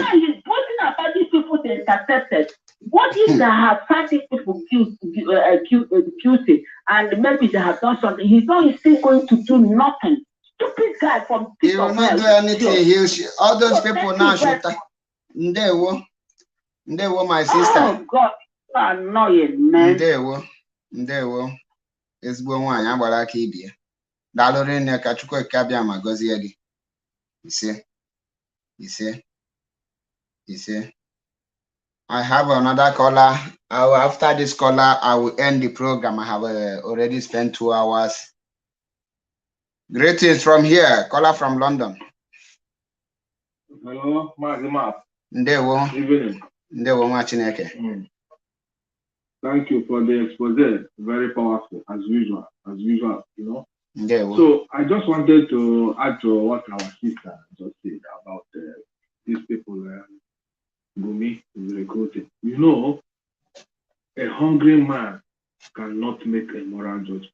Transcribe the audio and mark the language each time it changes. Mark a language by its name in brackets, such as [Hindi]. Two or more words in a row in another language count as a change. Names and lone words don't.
[English] And now he's putting about these people they intercepted. What if they have found these people guilty and maybe they have done something? He's not still going to do nothing. Stupid guy from He will not do anything. All those people now should. Ndewo, my sister. Oh God, annoying man. [Igbo] Ndewo. Ezigbo nwaanyị agbara aka ibie. Daalụ nne ka Chukwu abịa ma gọzie gị. Ise. [English] I have another caller. After this caller, I will end the program. I have already spent 2 hours. Greetings from here. Caller from London. Hello, Matt. [Igbo] Ndewo. [English] Evening. [Igbo] Ndewo nwa Chineke. [English] Thank you for the expose. Very powerful, as usual, you know. [Igbo] Ndewo. [English] So I just wanted to add to what our sister just said about these people Gumi is recruiting. You know, a hungry man cannot make a moral judgment.